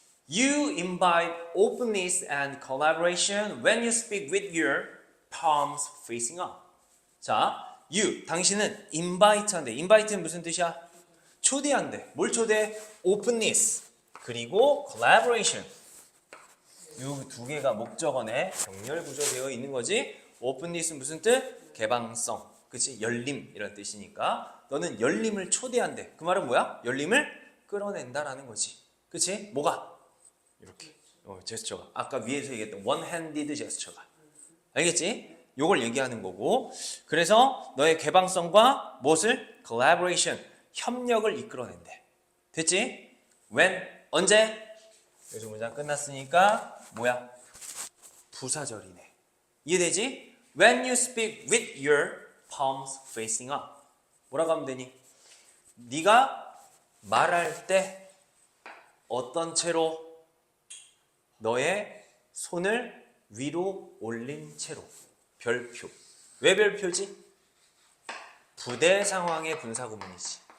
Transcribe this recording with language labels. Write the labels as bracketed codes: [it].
[en] You invite openness and collaboration when you speak with your palms facing up. [ko] 자, you, 당신은 invite한데, invite는 무슨 뜻이야? 초대한대. 뭘 초대? [en] openness [ko] 그리고 [en] collaboration. [ko] 이 두 개가 목적어네. 병렬 구조되어 있는 거지. openness는 무슨 뜻? 개방성. 그치? 열림 이런 뜻이니까 너는 열림을 초대한대. 그 말은 뭐야? 열림을 끌어낸다라는 거지. 그치? 뭐가? 이렇게 제스처가 아까 위에서 얘기했던 one-handed 제스처가 알겠지? 요걸 얘기하는 거고 그래서 너의 개방성과 무엇을? collaboration 협력을 이끌어낸대. 됐지? when 언제? 여기서 문장 끝났으니까 뭐야? 부사절이네. 이해되지? [en] when you speak with your palms facing up [ko] 뭐라고 하면 되니? 네가 말할 때 어떤 채로 너의 손을 위로 올린 채로 별표. 왜 별표지? 부대 상황의 분사구문이지.